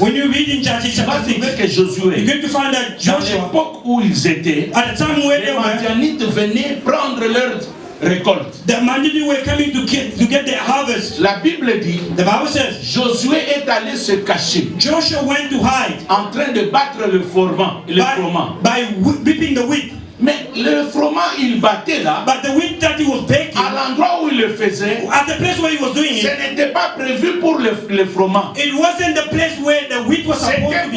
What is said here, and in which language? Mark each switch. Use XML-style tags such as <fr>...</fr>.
<en>when you read in Judges chapter 6,</en> <fr>que Josué,</fr> <en>you're going to find that Joshua,</en> <fr>à l'époque où ils étaient,</fr> <en>at the time where</en> <fr>les Madianites venaient prendre leur récolte.</fr> <en>The Madianites were coming to get their harvest.</en> <fr>La Bible dit,</fr> <en>the Bible says,</en> <fr>Josué est allé se cacher.</fr> <en>Joshua went to hide.</en> <fr>En train de battre le froment.</fr> <en>By whipping the wheat.</en> <fr>Mais le froment il battait là.</fr> <en>But the wheat that he was baking,</en> <fr>à l'endroit où il le faisait,</fr> <en>at the place where he was doing it,</en> <fr>ce n'était pas prévu pour le froment.</fr> <en>It wasn't the place where the wheat was supposed to be.</en>